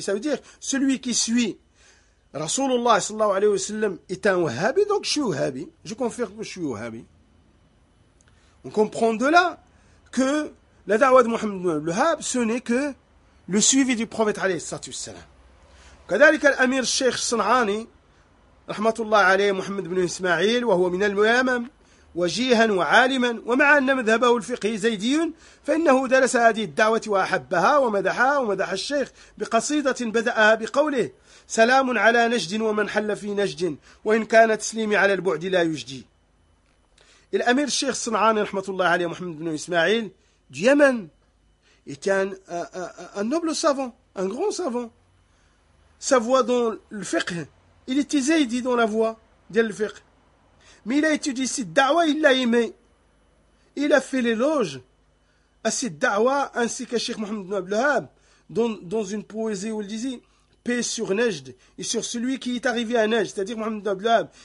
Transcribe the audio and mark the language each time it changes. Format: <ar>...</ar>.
<fr>Ça veut dire, celui qui suit</fr> <ar>Rasulullah sallallahu alayhi wa sallam</ar> <fr>est un wahhabi, donc je suis wahhabi. Je confirme que je suis wahhabi. On comprend de là que la da'wah de Mohammed ibn Abdelwahab, ce n'est que le suivi du prophète</fr> <ar>alayhi salatu wassalam. كذلك الأمير الشيخ الصنعاني رحمة الله عليه محمد بن إسماعيل وهو من الميامم وجيها وعالما ومع أن مذهبه الفقهي زيدي فإنه درس هذه الدعوة وأحبها ومدحها ومدح الشيخ بقصيدة بدأها بقوله سلام على نجد ومن حل في نجد وإن كان تسليمي على البعد لا يجدي. الأمير الشيخ الصنعاني رحمة الله عليه محمد بن إسماعيل اليمن كان</ar> <fr>un noble savant, un grand savant. Sa voix dans le fiqh, il était zaydi dans la voix de le fiqh. Mais il a étudié cette da'wa, il l'a aimé. Il a fait l'éloge à cette da'wa ainsi qu'à Cheikh Mohammed ibn Abdelwahab dans une poésie où il disait « Paix sur Najd et sur celui qui est arrivé à Najd », c'est-à-dire Mohammed ibn Abdelwahab.</fr>